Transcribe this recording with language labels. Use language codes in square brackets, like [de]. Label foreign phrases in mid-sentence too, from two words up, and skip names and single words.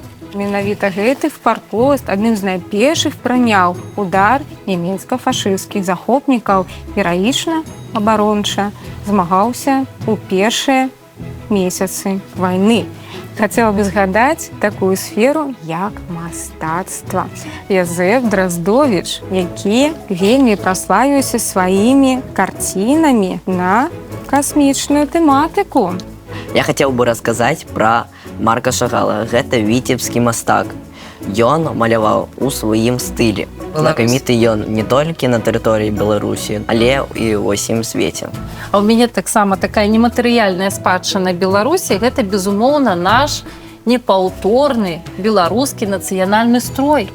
[be] Менавіта гэты фарпост адным з найпершых прыняў удар нямецка-фашысцкіх захопнікаў, гераічна, абаронча змагаўся ў першыя месяцы вайны. Хацела бы згадаць такую сферу, як мастацтва. Язэф Драздовіч, які вельмі праславіўся сваімі карцінамі на касмічную тэматыку. [ru] Я хотел бы рассказать про Марка Шагала. [be] Гэта віцебскі мастак. Ён маляваў у сваім стылі. Знакаміты ён не толькі на тэрыторыі Беларусі, але і ў усім свеце. А ў мяне таксама такая нематэрыяльная спадчына Беларусі – гэта, безумоўна, наш непаўторны беларускі нацыянальны строй.